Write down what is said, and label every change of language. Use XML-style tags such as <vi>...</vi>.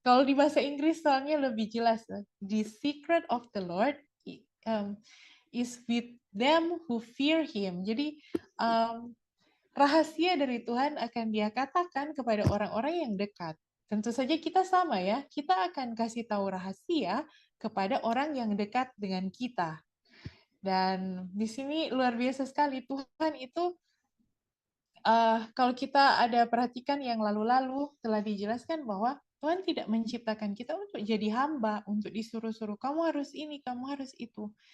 <id>Kalau di bahasa Inggris soalnya lebih jelas.</id> <en>The secret of the Lord is with them who fear Him.</en> <id>Jadi rahasia dari Tuhan akan dia katakan kepada orang-orang yang dekat. Tentu saja kita sama ya, kita akan kasih tahu rahasia kepada orang yang dekat dengan kita. Dan di sini luar biasa sekali, Tuhan itu kalau kita ada perhatikan yang lalu-lalu telah dijelaskan bahwa Tuhan tidak menciptakan kita untuk jadi hamba, untuk disuruh-suruh, kamu harus ini, kamu harus itu.</id>